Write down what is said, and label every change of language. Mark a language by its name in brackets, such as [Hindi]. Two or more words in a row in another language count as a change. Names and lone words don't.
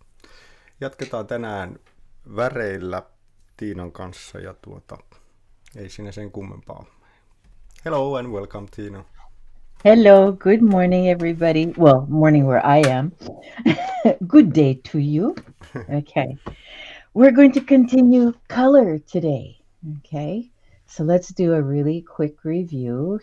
[Finnish] Jatketaan tänään väreillä Tiinan kanssa ja ei siinä sen kummempaa. [English] Hello and welcome, Tina. Hello, good morning everybody. Well, morning where I am. Good day to you. Okay. We're going to continue color today. Okay. So let's do a really quick review.